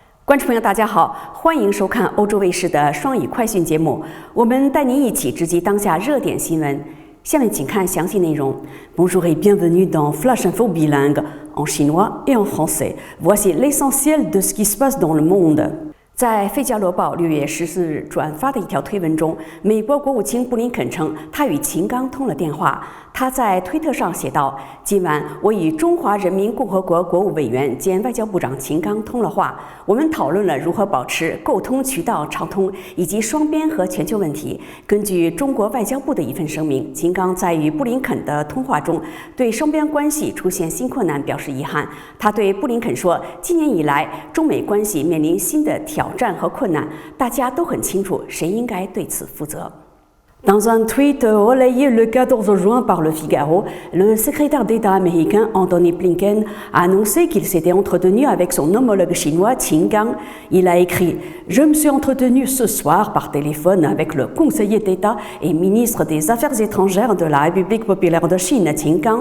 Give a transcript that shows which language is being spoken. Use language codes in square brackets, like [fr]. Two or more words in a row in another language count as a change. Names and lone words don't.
[zh] 观众朋友，大家好，欢迎收看欧洲卫视的双语快讯节目。我们带您一起直击当下热点新闻。下面请看详细内容。 [fr] Bonjour et bienvenue dans Flash Info bilingue en chinois et en français. Voici l'essentiel de ce qui se passe dans le monde. [zh] 在《费加罗报》6月14日转发的一条推文中，美国国务卿布林肯称他与秦刚通了电话。他在推特上写道：“今晚我与中华人民共和国国务委员兼外交部长秦刚通了话，我们讨论了如何保持沟通渠道畅通以及双边和全球问题。” 根据中国外交部的一份声明，秦刚在与布林肯的通话中对双边关系出现新困难表示遗憾。他对布林肯说：“今年以来，中美关系面临新的挑战和困难，大家都很清楚谁应该对此负责。” [fr] Dans un tweet relayé le 14 juin par Le Figaro, le secrétaire d'État américain Antony Blinken a annoncé qu'il s'était entretenu avec son homologue chinois Qin Gang. Il a écrit « Je me suis entretenu ce soir par téléphone avec le conseiller d'État et ministre des Affaires étrangères de la République populaire de Chine, Qin Gang.